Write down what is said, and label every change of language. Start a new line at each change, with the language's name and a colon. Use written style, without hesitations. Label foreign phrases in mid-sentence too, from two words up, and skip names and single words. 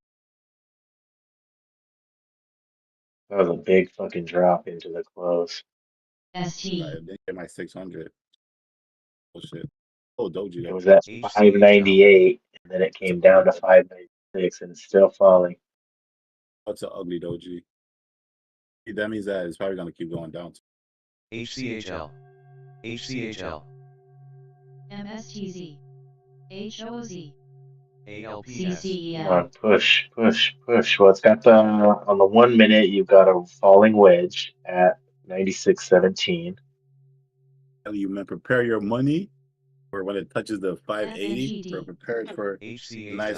English: That was a big fucking drop into the close. ST. right, they get my 600. Oh shit. Oh doji It though. was at HCHL. 598, and then it It's came down to 596, and it's still falling. an ugly doji. That means that it's probably gonna keep going down. HCHL. HCHL. MSTZ. HOZ. ALPS. Come CCEL. on, push, push, push. Well, it's got the on the 1 minute, you've got a falling wedge at 96.17. You man, prepare your money for when it touches the 580. FNGD. Prepare it for a nice